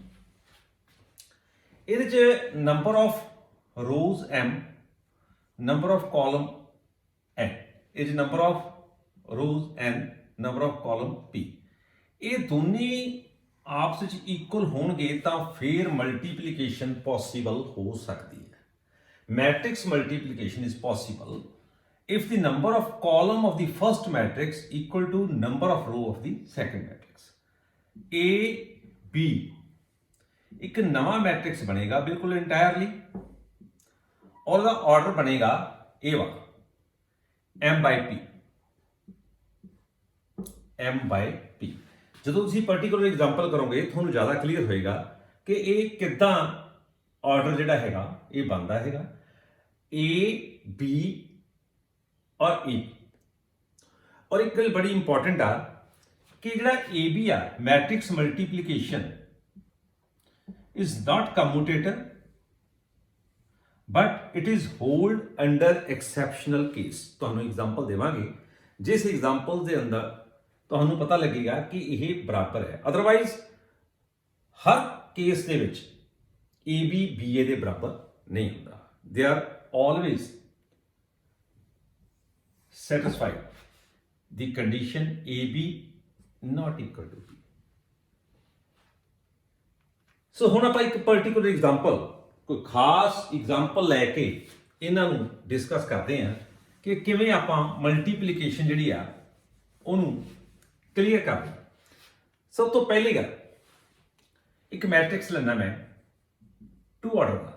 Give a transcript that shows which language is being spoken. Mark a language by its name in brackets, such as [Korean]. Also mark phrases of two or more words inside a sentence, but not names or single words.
[Punjabi] ਇਹਦੇ ਚ [English] number of rows m, number of column n, [Punjabi] ਇਹ ਚ [English] number of rows n, number of column p. [Punjabi] ਇਹ ਦੋਨੇ ਆਪਸ ਵਿੱਚ ਇਕੁਅਲ ਹੋਣਗੇ ਤਾਂ ਫਿਰ [English] multiplication possible [Punjabi] ਹੋ ਸਕਦੀ ਹੈ। [English] matrix multiplication is possible if the number of column of the first matrix equal to number of row of the second matrix। [Punjabi] A B ਇੱਕ ਨਵਾਂ ਮੈਟ੍ਰਿਕਸ ਬਣੇਗਾ ਬਿਲਕੁਲ ਇੰਟਾਇਰਲੀ, ਔਰ ਉਹਦਾ ਆਰਡਰ ਬਣੇਗਾ ਇਹ ਵਾਲਾ m/p, m/p। ਜਦੋਂ ਤੁਸੀਂ [English] particular example [Punjabi] ਕਰੋਗੇ ਤੁਹਾਨੂੰ ਜ਼ਿਆਦਾ ਕਲੀਅਰ ਹੋਏਗਾ ਕਿ ਇਹ ਕਿੱਦਾਂ ਆਰਡਰ ਜਿਹੜਾ ਹੈਗਾ ਇਹ ਬਣਦਾ ਹੈਗਾ। A B ਔਰ E। ਔਰ ਇੱਕ ਗੱਲ ਬੜੀ ਇੰਪੋਰਟੈਂਟ ਆ ਕਿ ਜਿਹੜਾ AB ਆ, [English] matrix multiplication is not commutator but it is hold under exceptional case। [Punjabi] ਤੁਹਾਨੂੰ ਐਗਜ਼ਾਮਪਲ ਦੇਵਾਂਗੇ, ਜਿਸ ਐਗਜ਼ਾਮਪਲ ਦੇ ਅੰਦਰ ਤੁਹਾਨੂੰ ਪਤਾ ਲੱਗੇਗਾ ਕਿ ਇਹ ਬਰਾਬਰ ਹੈ। ਅਦਰਵਾਈਜ਼ ਹਰ ਕੇਸ ਦੇ ਵਿੱਚ AB BA ਦੇ ਬਰਾਬਰ ਨਹੀਂ ਹੁੰਦਾ। [English] they are always satisfied the condition AB not equal to B। [Punjabi] ਸੋ ਹੁਣ ਆਪਾਂ ਇੱਕ [English] particular example, [Punjabi] ਕੋਈ ਖਾਸ ਐਗਜ਼ਾਮਪਲ ਲੈ ਕੇ ਇਹਨਾਂ ਨੂੰ ਡਿਸਕਸ ਕਰਦੇ ਹਾਂ ਕਿ ਕਿਵੇਂ ਆਪਾਂ ਮਲਟੀਪਲੀਕੇਸ਼ਨ ਜਿਹੜੀ ਆ ਉਹਨੂੰ ਕਲੀਅਰ ਕਰਨਾ। ਸਭ ਤੋਂ ਪਹਿਲੀ ਗੱਲ, ਇੱਕ ਮੈਟ੍ਰਿਕਸ ਲੈਣਾ ਮੈਂ [English] two order [Punjabi] ਦਾ।